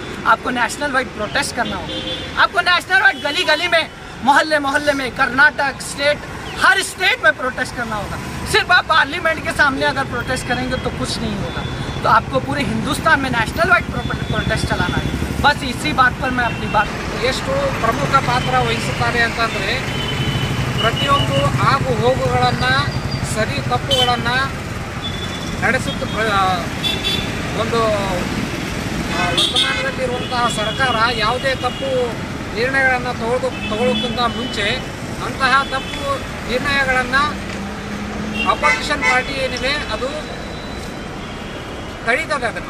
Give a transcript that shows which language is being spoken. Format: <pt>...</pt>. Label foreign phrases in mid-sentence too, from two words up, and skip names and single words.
<hi>आपको</hi> <en>national wide protest</en> <hi>करना होगा, आपको</hi> <en>national wide</en> <hi>गली गली में, मोहल्ले मोहल्ले में, कर्नाटक स्टेट, हर स्टेट में प्रोटेस्ट करना होगा। सिर्फ आप पार्लियामेंट के सामने अगर प्रोटेस्ट करेंगे तो कुछ नहीं होगा, तो आपको पूरे हिंदुस्तान में</hi> <en>national wide protest</en> <hi>चलाना है। बस इसी बात पर मैं अपनी बात</hi> <kn>ಎಷ್ಟು ಪ್ರಮುಖ ಪಾತ್ರ ವಹಿಸುತ್ತಾರೆ ಅಂತಂದರೆ, ಪ್ರತಿಯೊಂದು ಆಗು ಹೋಗುಗಳನ್ನು, ಸರಿ ತಪ್ಪುಗಳನ್ನು ಒಂದು ವರ್ತಮಾನದಲ್ಲಿರುವಂತಹ ಸರ್ಕಾರ ಯಾವುದೇ ತಪ್ಪು ನಿರ್ಣಯಗಳನ್ನು ತಗೊಳ್ಳೋಕ್ಕಿಂತ ಮುಂಚೆ ಅಂತಹ ತಪ್ಪು ನಿರ್ಣಯಗಳನ್ನು</kn> <en>opposition party</en> <kn>ಏನಿದೆ ಅದು ತಡೀತದೆ ಅದನ್ನು.</kn>